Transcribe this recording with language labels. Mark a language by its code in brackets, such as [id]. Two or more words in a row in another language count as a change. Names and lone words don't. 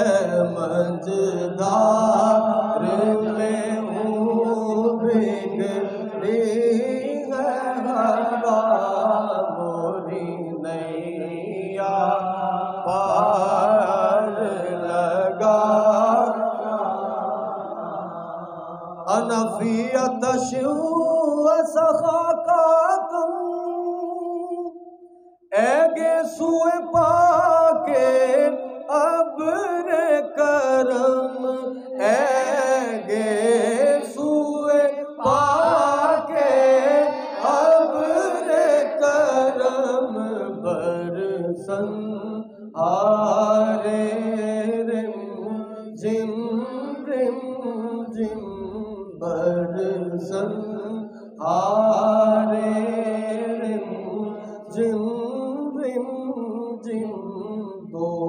[ur] مجدار میں ہوں بگڑی ہے ہوا، موری نیا پار لگا [ar] انا فی عطش وسخاکم، [ur] اے گیسوئے پاکے ابر کرم، اے گیسوئے پاکے ابر کرم، برسن آرے رم جم رم جم، برسن آرے رم جم رم جم، دو